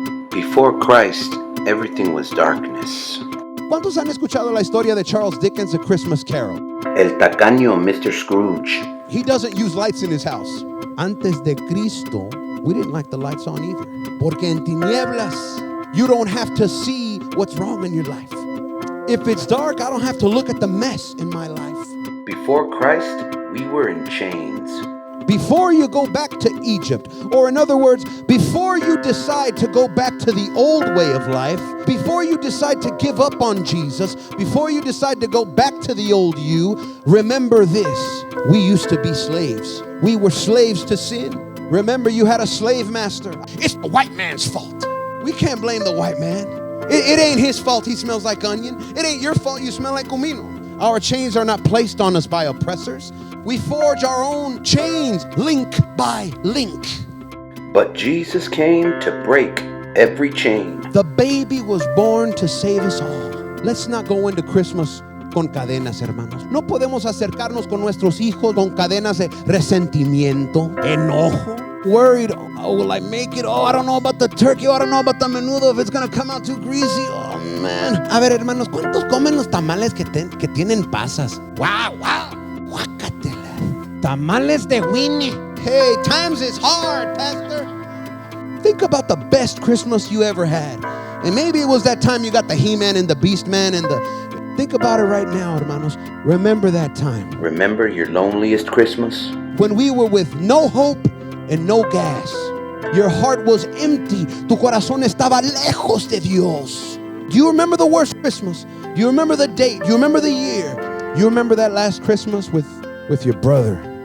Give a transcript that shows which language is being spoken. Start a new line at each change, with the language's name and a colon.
English: Before Christ, everything was darkness.
Spanish: ¿Cuántos han escuchado la historia de Charles Dickens' A Christmas Carol? El tacaño Mr. Scrooge.
English: He doesn't use lights in his house.
Spanish: Antes de Cristo,
English: we didn't like the lights on either.
Spanish: Porque en tinieblas,
English: you don't have to see what's wrong in your life. If it's dark, I don't have to look at the mess in my life. Before Christ, we were in chains. Before you go back to Egypt, or in other words, before you decide to go back to the old way of life, before you decide to give up on Jesus, before you decide to go back to the old you, remember this. We used to be slaves. We were slaves to sin. Remember, you had a slave master. It's the white man's fault. We can't blame the white man. It ain't his fault he smells like onion. It ain't your fault you smell like comino. Our chains are not placed on us by oppressors. We forge our own chains, link by link. But Jesus came to break every chain. The baby was born to save us all. Let's not go into Christmas
Spanish: con cadenas, hermanos. No podemos acercarnos con nuestros hijos con cadenas de resentimiento, enojo,
English: worried, oh, will I make it? Oh, I don't know about the turkey. Oh, I don't know about the menudo, if it's going to come out too greasy. Oh, man.
Spanish: A ver, hermanos, ¿cuántos comen los tamales que tienen pasas? Wow, wow. Guácatela. Tamales de Winnie.
English: Hey, times is hard, Pastor. Think about the best Christmas you ever had. And maybe it was that time you got the He-Man and the Beast-Man and the... Think about it right now, hermanos. Remember that time. Remember your loneliest Christmas? When we were with no hope and no gas. Your heart was empty.
Spanish: Tu corazón estaba lejos de Dios.
English: Do you remember the worst Christmas? Do you remember the date? Do you remember the year? You remember that last Christmas with your brother?